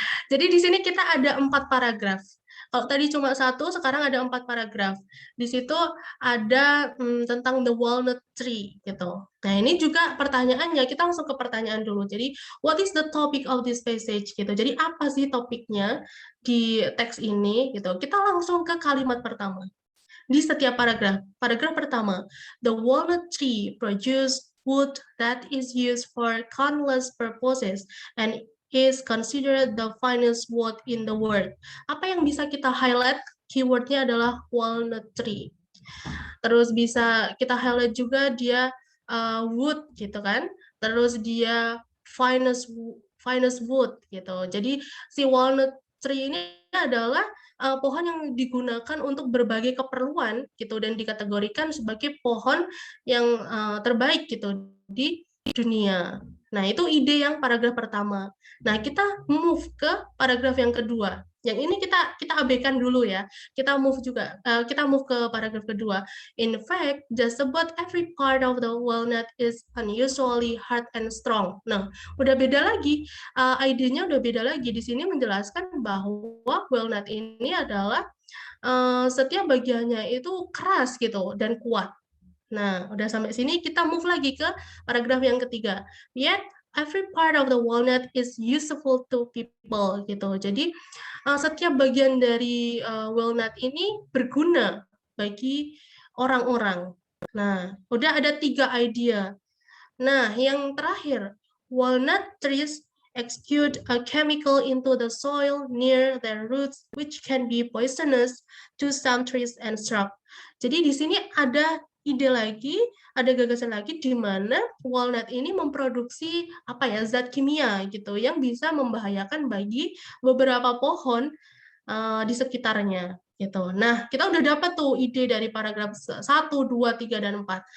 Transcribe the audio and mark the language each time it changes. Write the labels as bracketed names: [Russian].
[Indonesian] Jadi di sini kita ada 4 paragraf. Kalau tadi cuma 1, sekarang ada 4 paragraf. Di situ ada tentang the walnut tree gitu. Nah ini juga pertanyaannya, kita langsung ke pertanyaan dulu. Jadi [English] what is the topic of this passage [Indonesian] gitu. Jadi apa sih topiknya di teks ini gitu. Kita langsung ke kalimat pertama. Di setiap paragraf. Paragraf pertama, [English] the walnut tree produces wood that is used for countless purposes and is considered the finest wood in the world. [Indonesian] Apa yang bisa kita highlight? Keywordnya adalah walnut tree. Terus bisa kita highlight juga dia wood gitu kan. Terus dia finest wood gitu. Jadi si walnut tree ini adalah pohon yang digunakan untuk berbagai keperluan gitu dan dikategorikan sebagai pohon yang terbaik gitu di dunia. Nah, itu ide yang paragraf pertama. Nah, kita move ke paragraf yang kedua. Yang ini kita abaikan dulu ya. Kita move ke paragraf kedua. [English] In fact, just about every part of the walnut is unusually hard and strong. [Indonesian] Nah, udah beda lagi. Idenya udah beda lagi. Di sini menjelaskan bahwa walnut ini adalah setiap bagiannya itu keras gitu dan kuat. Nah, udah sampai sini kita move lagi ke paragraf yang ketiga. [English] Yet every part of the walnut is useful to people gitu. [Indonesian] Jadi setiap bagian dari walnut ini berguna bagi orang-orang. Nah, udah ada 3 idea. Nah, yang terakhir, [English] walnut trees exude a chemical into the soil near their roots which can be poisonous to some trees and shrubs. [Indonesian] Jadi di sini ada ide lagi, ada gagasan lagi di mana walnut ini memproduksi zat kimia gitu yang bisa membahayakan bagi beberapa pohon di sekitarnya. gitu. Nah, kita udah dapat tuh ide dari paragraf 1, 2, 3, dan 4.